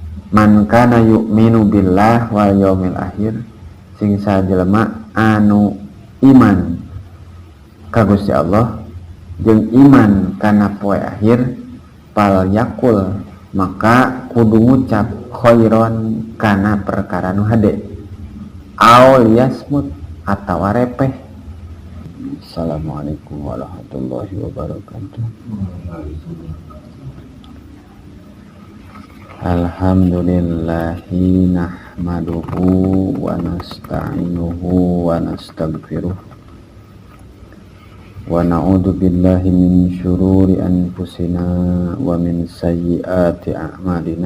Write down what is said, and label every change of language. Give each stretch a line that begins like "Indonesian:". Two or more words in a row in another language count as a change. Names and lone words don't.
Arabic: من كان يؤمن بالله واليوم الآخر,
Sundanese: sing sajelema anu iman ka Gusti Allah jeung iman kana poe akhir,
Arabic: فليقل
Sundanese: maka kudu ngucap khairon kana perkara nu hade,
Arabic: أو ليصمت
Sundanese: atawa repeh.
Arabic: السلام عليكم ورحمة الله وبركاته. الحمد لله نحمده ونستعينه ونستغفره ونعوذ بالله من شرور أنفسنا ومن سيئات أعمالنا.